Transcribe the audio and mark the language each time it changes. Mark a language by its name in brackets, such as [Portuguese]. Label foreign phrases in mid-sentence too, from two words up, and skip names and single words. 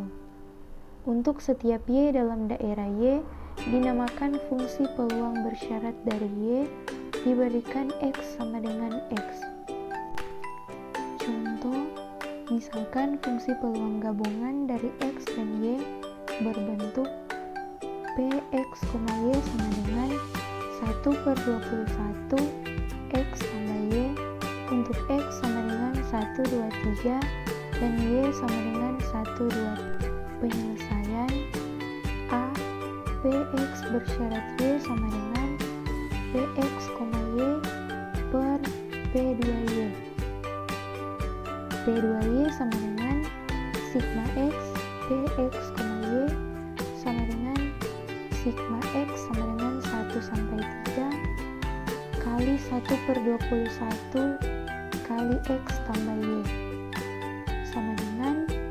[Indonesian] Untuk setiap y dalam daerah y dinamakan fungsi peluang bersyarat dari y diberikan x sama dengan x. Contoh, misalkan fungsi peluang gabungan dari x dan y berbentuk px, y sama dengan 1/21 x tambah y untuk x sama dengan 1/23 dan y sama dengan 1/2. Penyelesaian A. Px bersyarat y sama dengan px, y per p2y. p2y sama dengan sigma x px, y sama dengan sigma x sama dengan 1 sampai 3 kali 1/21 kali x tambah y sama dengan